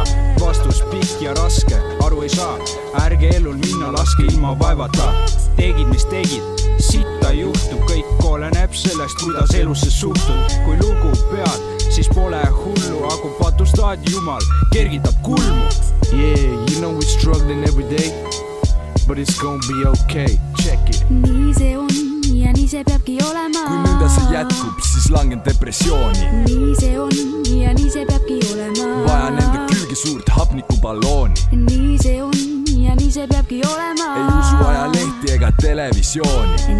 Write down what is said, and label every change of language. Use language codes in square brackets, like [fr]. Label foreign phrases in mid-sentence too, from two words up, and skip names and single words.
[et] Vastus pikk ja raske, aru ei saa. Ärge elul minna, laske ilma vaevata. Tegid mis tegid, sitta juhtub, kõik oleneb sellest, kuidas elusse suhtud. Kui lugu pead, siis pole hullu, aga patustad Jumal, kergitab kulmu. [en] Yeah, you know we're struggling every day, but it's gonna be okay, check it. [et] Nii see on ja nii see peabki olema. Kui nõnda see jätkub, siis langen depressiooni. Nii see on ja nii see peabki olema. Vajan enda külgi suurt hapnikuballooni. Nii see on ja nii see peabki olema. Ei usu ajalehti ega televisiooni.